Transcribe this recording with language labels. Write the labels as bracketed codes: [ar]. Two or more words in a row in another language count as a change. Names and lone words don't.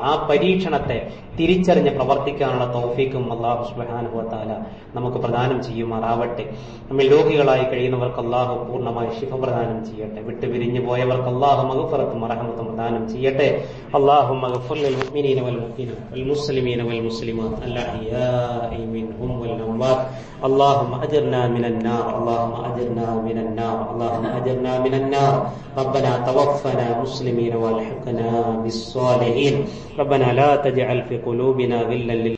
[ml] ആ പരീക്ഷണത്തെ തിരിച്ചറിഞ്ഞ് പ്രവർത്തിക്കാനുള്ള തൗഫീഖും [ar] الله سبحانه وتعالى [ml] നമുക്ക് പ്രദാനം ചെയ്യുമാറാവട്ടെ. നമ്മിൽ രോഗികളായി കഴിയുന്നവർക്ക് അല്ലാഹു പൂർണ്ണമായി ശിഫ പ്രദാനം ചെയ്യട്ടെ. വിട്ടുപിരിഞ്ഞു പോയവർക്ക് അല്ലാഹു മഗ്ഫിറത്തും റഹ്മത്തും പ്രദാനം ചെയ്യട്ടെ. [ar] اللهم اغفر للمؤمنين والمؤمنات والمسلمين والمسلمات الأحياء منهم والأموات. اللهم أجرنا من النار، اللهم أجرنا من النار، اللهم أجرنا من النار. ربنا توفنا مسلمين والحقنا بالصالحين. ربنا لا تجعل في قلوبنا غلا